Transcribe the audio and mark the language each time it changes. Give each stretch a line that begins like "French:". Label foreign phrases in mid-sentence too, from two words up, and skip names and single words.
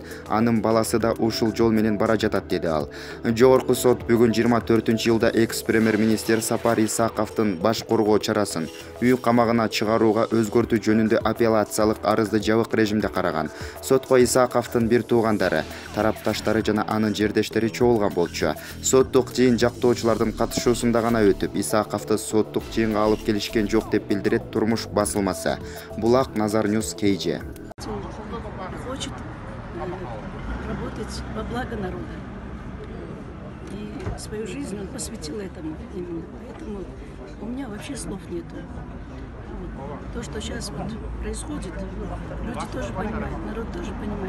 Kyrgyz: Анын баласы да ушул жол менен бара жатат, деди ал. Жогорку сот бүгүн 24-жылда экс-премьер-министр Сапар Исаковдун баш коргоо чарасын үй камагына чыгарууга өзгөртүү жөнүндө апелляциялык арызды жабык режимде караган. Сотко Исаковдун бир туугандары, тарапташтары жана анын жердештери чогулган болчу. Соттук жыйын жактоочулардын катышуусунда гана өтүп, Исаковду соттук жыйынга алып келишкен жок деп билдирет Турмуш басылмасы. Булак Назар Ньюс KG.
Russian: Хочет работать во благо народа. И свою жизнь он посвятил этому именно. Поэтому у меня вообще слов нету. То, что сейчас вот происходит, люди тоже понимают, народ тоже понимает.